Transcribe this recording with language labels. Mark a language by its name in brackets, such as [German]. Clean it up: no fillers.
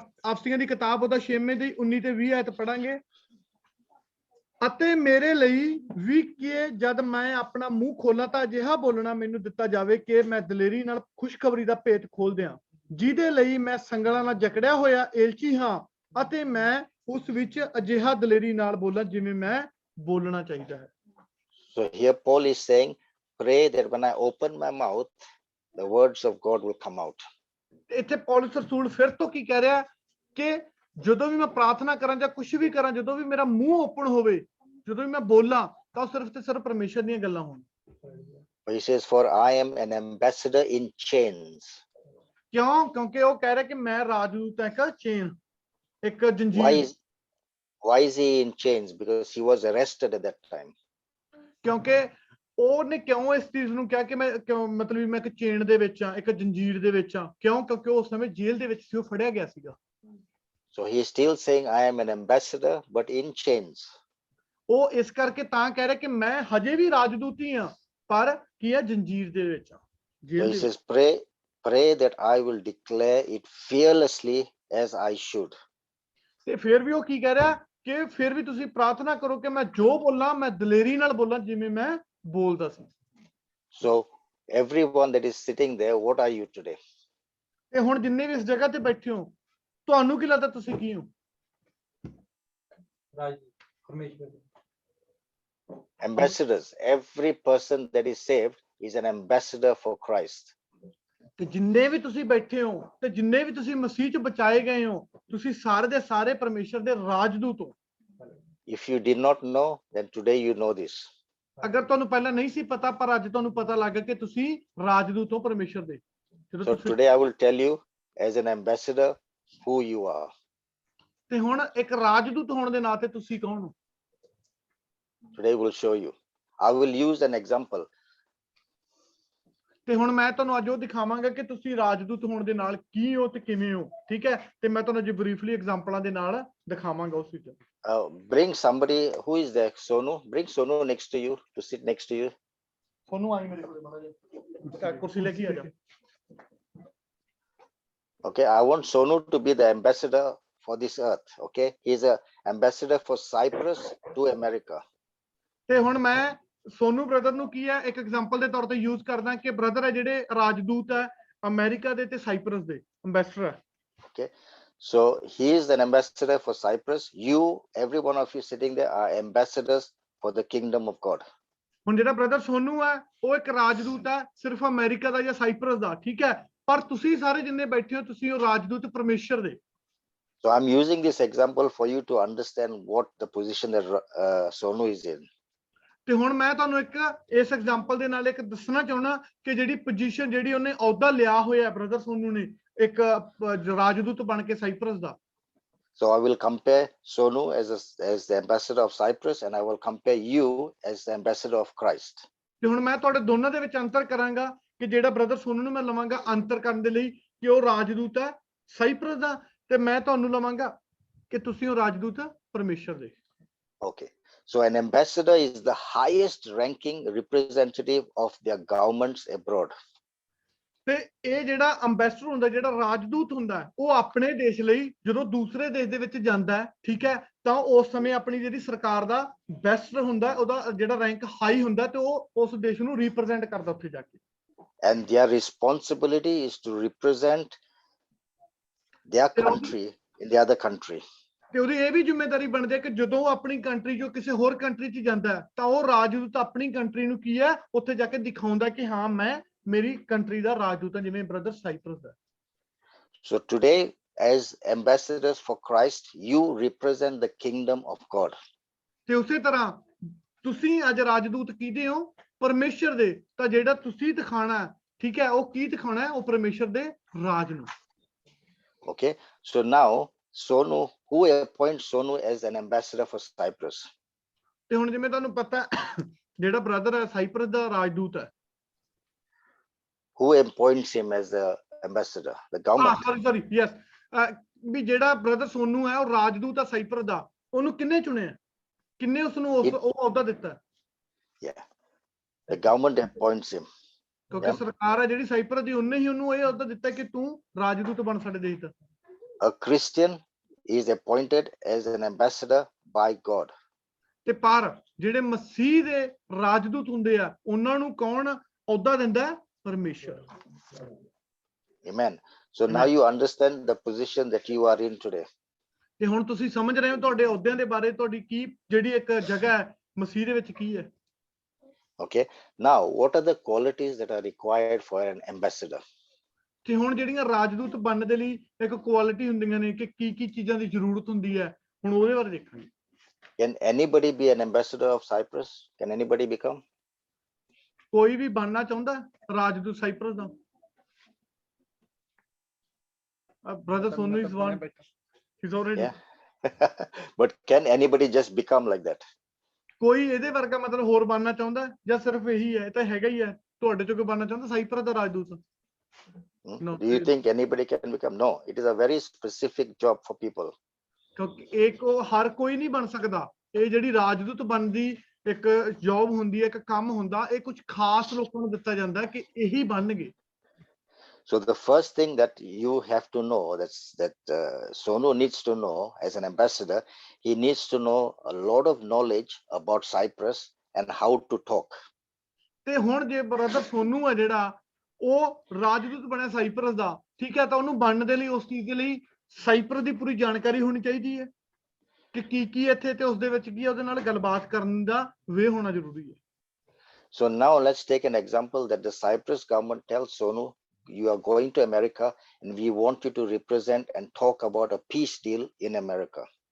[Punjabi] ਅਫਸੀਆਂ ਦੀ ਕਿਤਾਬ ਉਹਦਾ 6ਵੇਂ ਦੀ 19 ਤੇ 20 ਆਇਤ ਪੜਾਂਗੇ। ਅਤੇ ਮੇਰੇ ਲਈ ਵੀ ਕਿ ਜਦ ਮੈਂ ਆਪਣਾ ਮੂੰਹ ਖੋਲਾਂ ਤਾਂ ਅਜਿਹਾ ਬੋਲਣਾ ਮੈਨੂੰ ਦਿੱਤਾ ਜਾਵੇ ਕਿ ਮੈਂ ਦਲੇਰੀ ਨਾਲ ਖੁਸ਼ਖਬਰੀ ਦਾ ਭੇਤ ਖੋਲ ਦਿਆਂ, ਜਿਹਦੇ ਲਈ ਮੈਂ ਸੰਗਲਾਂ ਨਾਲ ਜਕੜਿਆ ਹੋਇਆ ਏਲਚੀ ਹਾਂ, ਅਤੇ ਮੈਂ ਉਸ ਵਿੱਚ ਅਜਿਹਾ ਦਲੇਰੀ ਨਾਲ ਬੋਲਾਂ ਜਿਵੇਂ ਮੈਂ ਬੋਲਣਾ ਚਾਹੀਦਾ ਹੈ। [English] So here Paul is saying, pray that when I open my mouth, the words of God will come out. [Punjabi] ਇੱਥੇ ਪੌਲੁਸ ਰਸੂਲ ਫਿਰ ਤੋਂ ਕੀ ਕਹਿ ਰਿਹਾ ਕਿ ਜਦੋਂ ਵੀ ਮੈਂ ਪ੍ਰਾਰਥਨਾ ਕਰਾਂ ਜਾਂ ਕੁਝ ਵੀ ਕਰਾਂ, ਜਦੋਂ ਵੀ ਮੇਰਾ ਮੂੰਹ ਓਪਨ ਹੋਵੇ, ਜਦੋਂ ਵੀ ਮੈਂ ਬੋਲਾਂ, ਤਾਂ ਉਹ ਸਿਰਫ ਤੇ ਸਿਰਫ ਪਰਮੇਸ਼ਰ ਦੀਆਂ ਗੱਲਾਂ ਹੋਣ। [English] He says, for I am an ambassador in chains. [Punjabi] ਕਿਉਂ? ਕਿਉਂਕਿ ਉਹ ਕਹਿ ਰਿਹਾ ਕਿ ਮੈਂ ਰਾਜਦੂਤ ਹਾਂ, ਇੱਕ ਚੇਨ, ਇੱਕ [English] Why [Punjabi] Zanjeer. [English] why is he in chains? Because he was arrested at that time. [Punjabi] ਕਿਉਂਕਿ ਉਹਨੇ ਕਿਉਂ ਇਸ ਚੀਜ਼ ਨੂੰ ਕਿਹਾ ਕਿ ਮੈਂ ਕਿਉਂ, ਮਤਲਬ ਵੀ ਮੈਂ ਇੱਕ ਚੇਨ ਦੇ ਵਿੱਚ ਆ, ਇੱਕ ਜੰਜੀਰ ਦੇ ਵਿੱਚ ਆ? ਕਿਉਂ? ਕਿਉਂਕਿ ਉਸ ਸਮੇਂ ਜੇਲ੍ਹ ਦੇ ਵਿੱਚ ਸੀ, ਉਹ ਫੜਿਆ ਗਿਆ ਸੀਗਾ। [English] So he is still saying, I am an ambassador, but in chains. [Punjabi] ਉਹ ਇਸ ਕਰਕੇ ਤਾਂ ਕਹਿ ਰਿਹਾ ਕਿ ਮੈਂ ਹਜੇ ਵੀ ਰਾਜਦੂਤ ਹੀ ਆ, ਪਰ ਕੀ ਆ, ਜੰਜੀਰ ਦੇ ਵਿੱਚ ਆ, [English] So [Punjabi] ਜੇਲ੍ਹ [English] he [Punjabi] ਦੇ ਵਿੱਚ। [English] says, pray that I will declare it fearlessly as I should. [Punjabi] ਤੇ ਫਿਰ ਵੀ ਉਹ ਕੀ ਕਹਿ ਰਿਹਾ ਕਿ ਫਿਰ ਵੀ ਤੁਸੀਂ ਪ੍ਰਾਰਥਨਾ ਕਰੋ ਕਿ ਮੈਂ ਜੋ ਬੋਲਾਂ, ਮੈਂ ਦਲੇਰੀ ਨਾਲ ਬੋਲਾਂ, ਜਿਵੇਂ ਮੈਂ ਬੋਲਦਾ ਸੀ। [English] So everyone that is sitting there, what are you today? [Punjabi] ਤੇ ਹੁਣ ਜਿੰਨੇ ਵੀ ਇਸ ਜਗ੍ਹਾ ਤੇ ਬੈਠੇ ਹੋ, ਤੁਹਾਨੂੰ ਕੀ ਲੱਗਦਾ ਤੁਸੀਂ ਕੀ ਹੋ? [English] Ambassadors. Every person that is saved is an ambassador for Christ. [Punjabi] ਤੇ ਜਿੰਨੇ ਵੀ ਤੁਸੀਂ ਬੈਠੇ ਹੋ, ਤੇ ਜਿੰਨੇ ਵੀ ਤੁਸੀਂ ਮਸੀਹ ਚ ਬਚਾਏ ਗਏ ਹੋ, ਤੁਸੀਂ ਸਾਰੇ ਦੇ ਸਾਰੇ ਪਰਮੇਸ਼ਰ ਦੇ ਰਾਜਦੂਤ ਹੋ। [English] If you did not know, then today you know this. [Punjabi] ਅਗਰ ਤੁਹਾਨੂੰ ਪਹਿਲਾਂ ਨਹੀਂ ਸੀ ਪਤਾ, ਪਰ ਅੱਜ ਤੁਹਾਨੂੰ ਪਤਾ ਲੱਗ ਗਿਆ ਕਿ ਤੁਸੀਂ ਰਾਜਦੂਤ ਹੋ ਪਰਮੇਸ਼ਰ ਦੇ। [English] So today I will tell you as an ambassador who you are. [Punjabi] ਤੇ ਹੁਣ ਇੱਕ ਰਾਜਦੂਤ ਹੋਣ ਦੇ ਨਾਤੇ ਤੁਸੀਂ ਕੌਣ ਹੋ? [English] Today we'll show you. I will use an example. [Punjabi] ਤੇ ਹੁਣ ਮੈਂ ਤੁਹਾਨੂੰ ਅੱਜ ਉਹ ਦਿਖਾਵਾਂਗਾ ਕਿ ਤੁਸੀਂ ਰਾਜਦੂਤ ਹੋਣ ਦੇ ਨਾਲ ਕੀ ਹੋ ਤੇ ਕਿਵੇਂ ਹੋ, ਠੀਕ ਹੈ? ਤੇ ਮੈਂ ਤੁਹਾਨੂੰ ਅੱਜ ਬਰੀਫਲੀ ਐਗਜ਼ਾਮਪਲਾਂ ਦੇ ਨਾਲ ਦਿਖਾਵਾਂਗਾ ਉਸ ਵਿੱਚ। [English] Bring somebody who is there. Sonu, bring Sonu next to you, to sit next to you. [Punjabi] ਸੋਨੂੰ ਆਈ ਮੇਰੇ ਕੋਲ ਮਾੜਾ ਜਿਹਾ, ਕੁਰਸੀ ਲੈ ਕੇ ਆ ਜਾ। [English] Okay, I want Sonu to be the ambassador for this earth. Okay, he's a ambassador for Cyprus to America. [Punjabi] ਤੇ ਹੁਣ ਮੈਂ ਸੋਨੂ ਬ੍ਰਦਰ ਨੂੰ ਕੀ ਹੈ, ਇੱਕ ਐਗਜ਼ਾਮਪਲ ਦੇ ਤੌਰ ਤੇ ਯੂਜ਼ ਕਰਦਾ ਕਿ ਬ੍ਰਦਰ ਹੈ ਜਿਹੜੇ ਰਾਜਦੂਤ ਹੈ ਅਮਰੀਕਾ ਦੇ ਤੇ ਸਾਈਪਰਸ ਦੇ ਅੰਬੈਸਡਰ ਹੈ। [English] Okay, so he is an ambassador for Cyprus. You, every one of you sitting there, are ambassadors for the kingdom of God. [Punjabi] ਹੁਣ ਜਿਹੜਾ ਬ੍ਰਦਰ ਸੋਨੂ ਹੈ ਉਹ ਇੱਕ ਰਾਜਦੂਤ ਹੈ ਸਿਰਫ ਅਮਰੀਕਾ ਦਾ ਜਾਂ ਸਾਈਪਰਸ ਦਾ, ਠੀਕ ਹੈ? ਪਰ ਤੁਸੀਂ ਸਾਰੇ ਜਿੰਨੇ ਬੈਠੇ ਹੋ, ਤੁਸੀਂ ਉਹ ਰਾਜਦੂਤ ਪਰਮੇਸ਼ਰ ਦੇ। [English] So I'm using this example for you to understand what the position that Sonu is in. [Punjabi] ਤੇ ਹੁਣ ਮੈਂ ਤੁਹਾਨੂੰ ਇੱਕ ਇਸ ਐਗਜ਼ਾਮਪਲ ਦੇ ਨਾਲ ਇੱਕ ਦੱਸਣਾ ਚਾਹੁੰਦਾ ਕਿ ਜਿਹੜੀ ਪੋਜੀਸ਼ਨ, ਜਿਹੜੀ ਉਹਨੇ ਅਹੁਦਾ ਲਿਆ ਹੋਇਆ ਬ੍ਰਦਰ ਸੋਨੂ ਨੇ ਇੱਕ ਰਾਜਦੂਤ ਬਣ ਕੇ cypress ਦਾ। [English] So I will compare Sonu as the ambassador of Cyprus, and I will compare you as the ambassador of Christ. [Punjabi] ਤੇ ਹੁਣ ਮੈਂ ਤੁਹਾਡੇ ਦੋਨਾਂ ਦੇ ਵਿੱਚ ਅੰਤਰ ਕਰਾਂਗਾ ਕਿ ਜਿਹੜਾ ਬ੍ਰਦਰ ਸੋਨੂ ਨੂੰ ਮੈਂ ਲਵਾਂਗਾ ਅੰਤਰ ਕਰਨ ਦੇ ਲਈ ਕਿ ਉਹ ਰਾਜਦੂਤ ਹੈ ਸਾਈਪਰਸ ਦਾ, ਤੇ ਮੈਂ ਤੁਹਾਨੂੰ ਲਵਾਂਗਾ ਕਿ ਤੁਸੀਂ ਉਹ ਰਾਜਦੂਤ ਪਰਮੇਸ਼ਰ ਦੇ। [English] Okay, so an ambassador is the highest ranking representative of their governments abroad. [Punjabi] ਤੇ ਇਹ ਜਿਹੜਾ ਅੰਬੈਸਡਰ ਹੁੰਦਾ, ਜਿਹੜਾ ਰਾਜਦੂਤ ਹੁੰਦਾ, ਉਹ ਆਪਣੇ ਦੇਸ਼ ਲਈ ਜਦੋਂ ਦੂਸਰੇ ਦੇਸ਼ ਦੇ ਵਿੱਚ ਜਾਂਦਾ ਹੈ, ਠੀਕ ਹੈ, ਤਾਂ ਉਸ ਸਮੇਂ ਆਪਣੀ ਜਿਹੜੀ ਸਰਕਾਰ ਦਾ ਬੈਸਟ ਹੁੰਦਾ, ਉਹਦਾ ਜਿਹੜਾ ਰੈਂਕ ਹਾਈ ਹੁੰਦਾ, ਤੇ ਉਹ ਉਸ ਦੇਸ਼ ਨੂੰ ਰਿਪਰੈਜ਼ੈਂਟ ਕਰਦਾ ਉੱਥੇ ਜਾ ਕੇ। [English] And their responsibility is to represent their country in the other country. [Punjabi] ਤੇ ਉਹਦੀ ਇਹ ਵੀ ਜ਼ਿੰਮੇਵਾਰੀ ਬਣਦੀ ਹੈ ਕਿ ਜਦੋਂ ਉਹ ਆਪਣੀ ਕੰਟਰੀ ਚੋਂ ਕਿਸੇ ਹੋਰ ਕੰਟਰੀ 'ਚ ਜਾਂਦਾ ਤਾਂ ਉਹ ਰਾਜਦੂਤ ਆਪਣੀ ਕੰਟਰੀ ਨੂੰ ਕੀ ਹੈ ਉੱਥੇ ਜਾ ਕੇ ਦਿਖਾਉਂਦਾ ਕਿ ਹਾਂ ਮੈਂ ਮੇਰੀ ਕੰਟਰੀ ਦਾ ਰਾਜਦੂਤ ਹਾਂ, ਜਿਵੇਂ brother cypress ਦਾ। [English] So today, as ambassadors for Christ, you represent the kingdom of God. [Punjabi] ਤੇ ਉਸੇ ਤਰ੍ਹਾਂ ਤੁਸੀਂ ਅੱਜ ਰਾਜਦੂਤ ਕਿਹਦੇ ਹੋ? ਪਰਮੇਸ਼ਰ ਦੇ। ਤਾਂ ਜਿਹੜਾ ਤੁਸੀਂ ਦਿਖਾਣਾ, ਠੀਕ ਹੈ, ਉਹ ਕੀ ਦਿਖਾਣਾ ਹੈ? ਉਹ ਪਰਮੇਸ਼ਰ ਦੇ ਰਾਜ ਨੂੰ। [English] Okay, so now Sonu, who appoints Sonu as an ambassador for Cyprus? [Punjabi] ਤੇ ਹੁਣ ਜਿਵੇਂ ਤੁਹਾਨੂੰ ਪਤਾ ਜਿਹੜਾ ਬ੍ਰਦਰ ਹੈ ਸਾਈਪਰਸ ਦਾ ਰਾਜਦੂਤ ਹੈ, [English] Who appoints him as the ambassador? The government. Sorry yes, [Punjabi] ਵੀ ਜਿਹੜਾ ਬ੍ਰਦਰ ਸੋਨੂ ਹੈ ਉਹ ਰਾਜਦੂਤ ਹੈ ਸਾਈਪਰਸ ਦਾ, ਉਹਨੂੰ ਕਿੰਨੇ ਚੁਣਿਆ? ਕਿੰਨੇ ਉਸ ਨੂੰ ਉਹ ਅਹੁਦਾ ਦਿੱਤਾ? [English] Yeah, the government appoints him. [Punjabi] ਕਿਉਂਕਿ ਸਰਕਾਰ ਹੈ ਜਿਹੜੀ ਸਾਈਪਰਸ ਦੀ, ਉਹਨੇ ਹੀ ਉਹਨੂੰ ਇਹ ਅਹੁਦਾ ਦਿੱਤਾ ਕਿ ਤੂੰ ਰਾਜਦੂਤ ਬਣ ਸਾਡੇ ਦੇਸ਼ ਦਾ। [English] A Christian is appointed as an ambassador by God. [Punjabi] ਤੇ ਪਰ ਜਿਹੜੇ ਮਸੀਹ ਦੇ ਰਾਜਦੂਤ ਹੁੰਦੇ ਆ, ਉਹਨਾਂ ਨੂੰ ਕੌਣ ਅਹੁਦਾ ਦਿੰਦਾ? ਪਰਮੇਸ਼ਰ। [English] Amen. So now you understand the position that you are in today. [Punjabi] ਤੇ ਹੁਣ ਤੁਸੀਂ ਸਮਝ ਰਹੇ ਹੋ ਤੁਹਾਡੇ ਅਹੁਦਿਆਂ ਦੇ ਬਾਰੇ, ਤੁਹਾਡੀ ਕੀ ਜਿਹੜੀ ਇੱਕ ਜਗ੍ਹਾ ਹੈ ਮਸੀਹ ਦੇ ਵਿੱਚ ਕੀ ਹੈ। [English] Okay, now what are the qualities that are required for an ambassador? [Punjabi] ਤੇ ਹੁਣ ਜਿਹੜੀਆਂ ਰਾਜਦੂਤ ਬਣਨ ਦੇ ਲਈ ਇੱਕ ਕੁਆਲਿਟੀ ਹੁੰਦੀਆਂ ਨੇ ਕਿ ਕੀ ਚੀਜ਼ਾਂ ਦੀ ਜ਼ਰੂਰਤ ਹੁੰਦੀ ਹੈ, ਹੁਣ ਉਹਦੇ ਬਾਰੇ ਦੇਖਾਂਗੇ। [English] Can anybody be an ambassador of Cyprus? Can anybody become? [Punjabi] ਕੋਈ ਵੀ ਬਣਨਾ ਚਾਹੁੰਦਾ ਰਾਜਦੂਤ cypress ਦਾ? [English] Brother Sonu is one. He's already. Yeah. But can anybody just become like that? [Punjabi] ਕੋਈ ਇਹਦੇ ਵਰਗਾ ਮਤਲਬ ਹੋਰ ਬਣਨਾ ਚਾਹੁੰਦਾ ਜਾਂ ਸਿਰਫ ਇਹੀ ਹੈ? ਇਹ ਤਾਂ ਹੈਗਾ ਹੀ ਹੈ। ਤੁਹਾਡੇ ਚੋਂ ਕੋਈ ਬਣਨਾ ਚਾਹੁੰਦਾ cypress ਦਾ ਰਾਜਦੂਤ? [English] No. Do you think anybody can become? No, it is a very specific job for people. [Punjabi] ਕਿਉਂਕਿ ਇੱਕ ਉਹ ਹਰ ਕੋਈ ਨਹੀਂ ਬਣ ਸਕਦਾ। ਇਹ ਜਿਹੜੀ ਰਾਜਦੂਤ ਬਣਦੀ ਇੱਕ ਜੌਬ ਹੁੰਦੀ ਹੈ, ਇੱਕ ਕੰਮ ਹੁੰਦਾ, ਇਹ ਕੁਝ ਖਾਸ ਲੋਕਾਂ ਨੂੰ ਦਿੱਤਾ ਜਾਂਦਾ ਕਿ ਇਹੀ ਬਣਨਗੇ। [English] So the first thing that you have to know, that Sonu needs to know as an ambassador, he needs to know a lot of knowledge about Cyprus and how to talk. [Punjabi] ਤੇ ਹੁਣ ਜੇ brother Sonu ਹੈ ਜਿਹੜਾ ਉਹ ਰਾਜਦੂਤ ਬਣਿਆ cypress ਦਾ, ਠੀਕ ਹੈ, ਤਾਂ ਉਹਨੂੰ ਬਣਨ ਦੇ ਲਈ ਉਸ ਚੀਜ਼ ਦੇ ਲਈ ਸਾਈਪਰਸ ਦੀ ਪੂਰੀ ਜਾਣਕਾਰੀ ਹੋਣੀ ਚਾਹੀਦੀ ਹੈ ਕਿ ਕੀ ਇੱਥੇ ਤੇ ਉਸ ਦੇ ਵਿੱਚ ਕੀ ਹੈ, ਉਹਦੇ ਨਾਲ ਗੱਲਬਾਤ ਕਰਨ ਦਾ ਵੇ ਹੋਣਾ ਜ਼ਰੂਰੀ ਹੈ। [English] So now let's take an example that the Cyprus government tells Sonu, you are going to America and we want you to represent and talk about a peace deal in America.